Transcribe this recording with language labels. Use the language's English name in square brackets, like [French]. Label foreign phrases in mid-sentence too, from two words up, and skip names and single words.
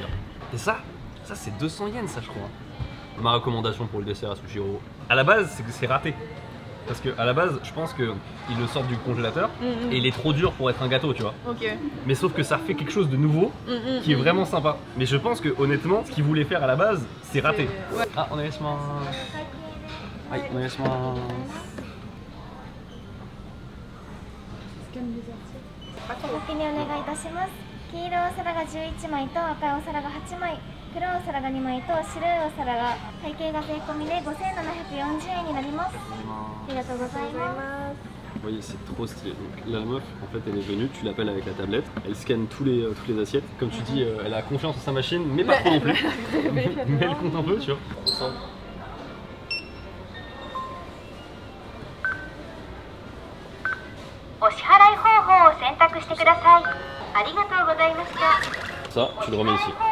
[French] Et ça c'est 200 yens, ça, je crois. Ma recommandation pour le dessert à Sushiro. À la base, c'est que c'est raté. Parce que à la base, je pense qu'ils le sortent du congélateur et il est trop dur pour être un gâteau, tu vois. Ok. Mais sauf que ça fait quelque chose de nouveau qui est vraiment sympa. Mais je pense que honnêtement, ce qu'ils voulaient faire à la base, c'est raté. Ouais. Ah, on est sur [Japanese] はい、お願いします。お先にお願いいたします。黄色いお皿が11枚と赤いお皿が8枚、黒いお皿が2枚と白いお皿が会計が税込みで5740円になります。ありがとうございます。 [French] Vous voyez, c'est trop stylé. Donc, la meuf, en fait, elle est venue, tu l'appelles avec la tablette, elle scanne toutes les assiettes. Comme tu dis, elle a confiance en sa machine, mais pas trop non plus. Mais elle compte un peu, tu vois. Ça, tu le remets ici.